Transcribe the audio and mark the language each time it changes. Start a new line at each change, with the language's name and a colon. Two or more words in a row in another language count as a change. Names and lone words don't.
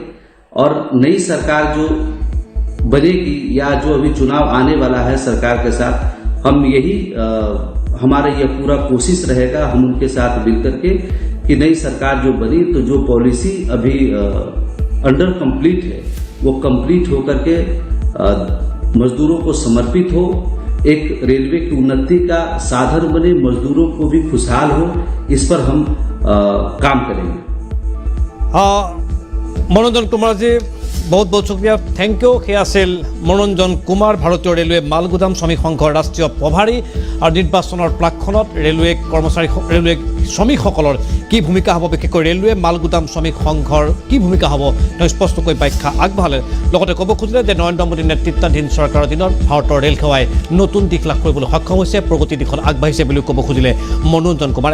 Hindi: और नई सरकार जो बनेगी या जो अभी चुनाव आने वाला है सरकार के साथ, हम यही हमारा यह पूरा कोशिश रहेगा, हम उनके साथ मिल करके कि नई सरकार जो बनी तो जो पॉलिसी अभी
English: under complete
Hindi: है वो कंप्लीट होकर के मजदूरों को समर्पित हो, एक रेलवे की उन्नति का साधन बने, मजदूरों को भी खुशहाल हो, इस पर हम काम करेंगे। मनोरंजन कुमार जी, बहुत बहुत शुक्रिया,
English: thank you.
Assamese: সেয়া আছিল মনোৰঞ্জন কুমাৰ, ভাৰতীয় ৰেলৱে মালগুদাম শ্ৰমিক সংঘৰ ৰাষ্ট্ৰীয় প্ৰভাৰী। আৰু নিৰ্বাচনৰ প্ৰাকখনত ৰেলৱে শ্ৰমিকসকলৰ কি ভূমিকা হ'ব, বিশেষকৈ ৰেলৱে মালগুদাম শ্ৰমিক সংঘৰ কি ভূমিকা হ'ব, তেওঁ স্পষ্টকৈ ব্যাখ্যা আগবঢ়ালে। লগতে ক'ব খুজিলে যে নৰেন্দ্ৰ মোদী নেতৃত্বাধীন চৰকাৰৰ দিনত ভাৰতৰ ৰেল সেৱাই নতুন দিশ লাভ কৰিবলৈ সক্ষম হৈছে, প্ৰগতি দিশত আগবাঢ়িছে বুলিও ক'ব খুজিলে মনোৰঞ্জন কুমাৰে।